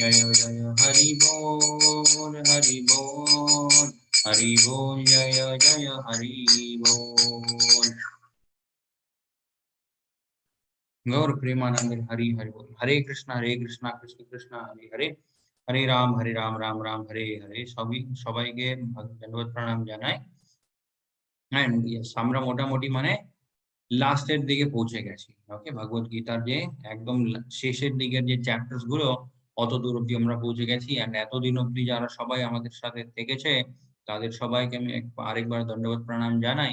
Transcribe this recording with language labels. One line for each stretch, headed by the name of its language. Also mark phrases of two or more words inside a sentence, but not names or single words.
Bangla: জয় জয় হরি বোল হরি বোল হরি বোল জয় জয় হরি বোল। গৌর প্রেমানন্দ হরি হরি বোল।
Sanskrit: हरे कृष्णा कृष्ण कृष्ण हरे हरे, हरे राम राम राम हरे हरे।
Bangla: সবাইকে ধন্যবাদ প্রণাম জানাই।
English: and yes,
Bangla: আমরা মোটামুটি মানে লাস্টের দিকে পৌঁছে গেছি। ওকে, ভগবত গীতার যে একদম শেষের দিকের যে চ্যাপ্টার্স গুলো অত দূর অব্দি আমরা পৌঁছে গেছি। এন্ড এতদিন অব্দি যারা সবাই আমাদের সাথে থেকেছে তাদের সবাইকে আমি আরেকবার ধন্যবাদ প্রণাম জানাই।